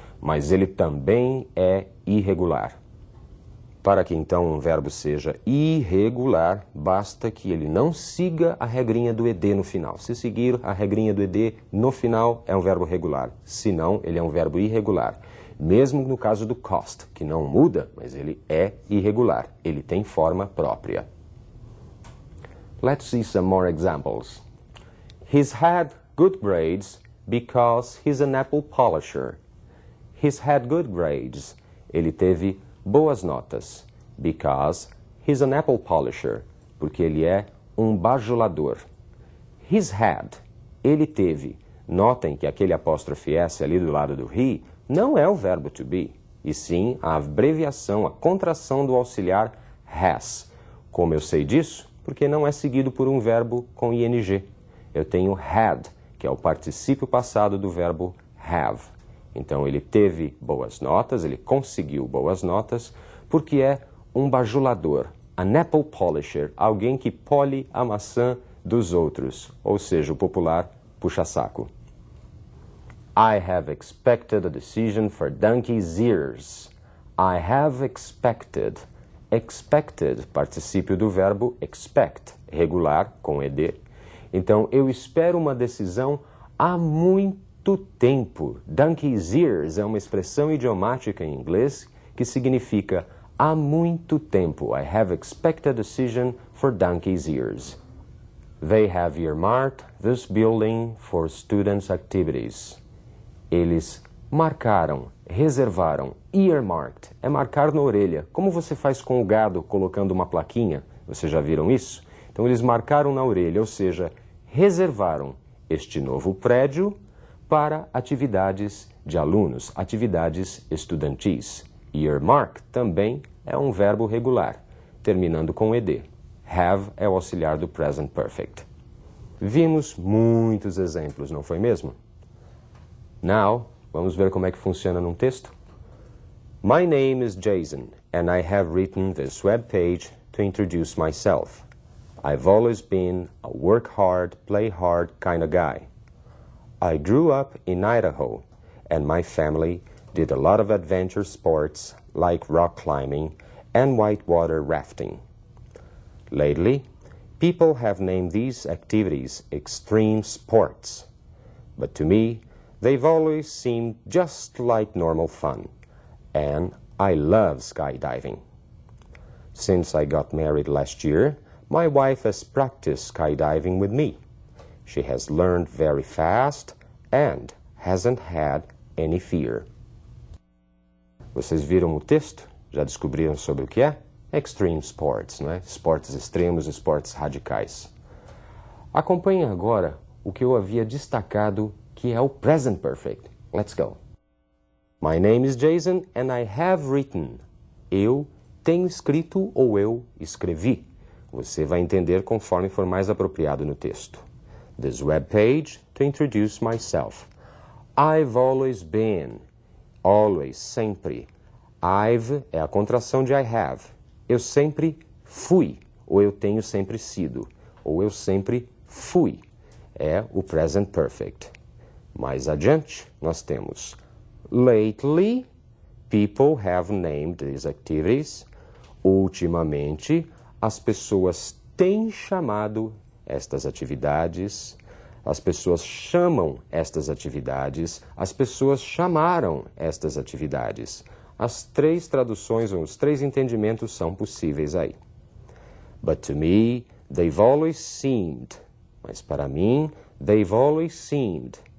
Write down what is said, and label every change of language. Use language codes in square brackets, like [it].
[pt] Mas ele também é irregular. Para que então um verbo seja irregular, basta que ele não siga a regrinha do ED no final. Se seguir a regrinha do ED no final, é um verbo regular. Se não, ele é um verbo irregular. Mesmo no caso do cost, que não muda, mas ele é irregular. Ele tem forma própria. [en] Let's see some more examples. He's had good grades because he's an apple polisher. He's had good grades. [pt] Ele teve boas notas, [en] because he's an apple polisher, [pt] porque ele é um bajulador. [en] He's had, [pt] ele teve. Notem que aquele apóstrofe S ali do lado do he não é o verbo to be, e sim a abreviação, a contração do auxiliar has. Como eu sei disso? Porque não é seguido por um verbo com ing. Eu tenho had, que é o particípio passado do verbo have. Então, ele teve boas notas, ele conseguiu boas notas, porque é um bajulador, [en] an apple polisher, [pt] alguém que pole a maçã dos outros, ou seja, o popular puxa-saco. [en] I have expected a decision for donkey's ears. I have expected. Expected, [pt] particípio do verbo expect, regular, com ed. Então, eu espero uma decisão há muito tempo. [en] Donkey's ears [pt] é uma expressão idiomática em inglês que significa há muito tempo. [en] I have expected a decision for donkey's ears. They have earmarked this building for students' activities. [pt] Eles marcaram, reservaram, earmarked, é marcar na orelha. Como você faz com o gado colocando uma plaquinha? Vocês já viram isso? Então eles marcaram na orelha, ou seja, reservaram este novo prédio para atividades de alunos, atividades estudantis. Earmark também é um verbo regular, terminando com ed. Have é o auxiliar do present perfect. Vimos muitos exemplos, não foi mesmo? Now, vamos ver como é que funciona num texto? [en] My name is Jason, and I have written this web page to introduce myself. I've always been a work hard, play hard kind of guy. I grew up in Idaho, and my family did a lot of adventure sports like rock climbing and whitewater rafting. Lately, People have named these activities extreme sports, but to me, they've always seemed just like normal fun, and I love skydiving. Since I got married last year, my wife has practiced skydiving with me. She has learned very fast and hasn't had any fear. [pt] Vocês viram o texto? Já descobriram sobre o que é? [en] Extreme sports, [pt] não é? Esportes extremos, esportes radicais. Acompanhem agora o que eu havia destacado, que é o present perfect. [en] Let's go. My name is Jason and I have written. [pt] Eu tenho escrito ou eu escrevi. Você vai entender conforme for mais apropriado no texto. [en] This web page to introduce myself. I've always been. Always, sempre. [pt] I've é a contração de [en] I have. [pt] Eu sempre fui, ou eu tenho sempre sido, ou eu sempre fui. É o present perfect. Mais adiante, nós temos [en] lately, people have named these activities. [pt] Ultimamente, as pessoas têm chamado estas atividades. As pessoas chamam estas atividades. As pessoas chamaram estas atividades. As três traduções, ou os três entendimentos são possíveis aí. [en] But to me, they've always seemed. [pt] Mas para mim, [en] they've always seemed.